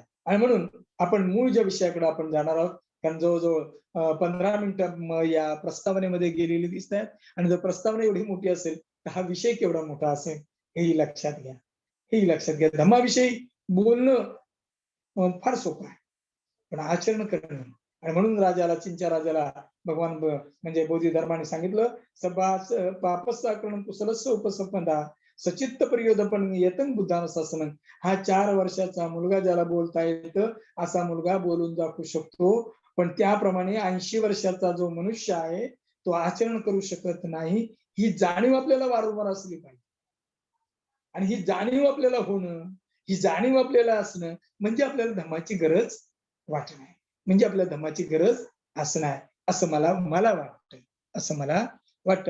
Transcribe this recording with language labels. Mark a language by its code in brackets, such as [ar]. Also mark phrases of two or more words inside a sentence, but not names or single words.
[mr] आणि म्हणून आपण मूळ ज्या विषयाकडे आपण जाणार आहोत, कारण जवळजवळ 15 मिनिटं या प्रस्तावनेमध्ये गेलेली दिसत आहेत. आणि जर प्रस्तावना एवढी मोठी असेल तर हा विषय केवढा मोठा असेल हेही लक्षात घ्या. धम्माविषयी बोलणं फार सोपं आहे, पण आचरण करणं. आणि म्हणून चीनच्या राजाला भगवान म्हणजे बोधी धर्माने सांगितलं, [pi] पापस्साकरण कुशलस्य उपसंपदा सचित्त परियोदपण येतं बुद्धान शासन. [mr] हा 4 वर्षाचा मुलगा ज्याला बोलता येतं असा मुलगा बोलून दाखवू शकतो. पण त्याप्रमाणे 80 वर्षाचा जो मनुष्य आहे तो आचरण करू शकत नाही, ही जाणीव आपल्याला वारंवार असली पाहिजे. आणि ही जाणीव आपल्याला होणं, ही जाणीव आपल्याला असणं म्हणजे आपल्याला धम्माची गरज वाटणं आहे, म्हणजे आपल्याला धम्माची गरज असणं आहे, असं मला वाटतं, असं मला वाटतं.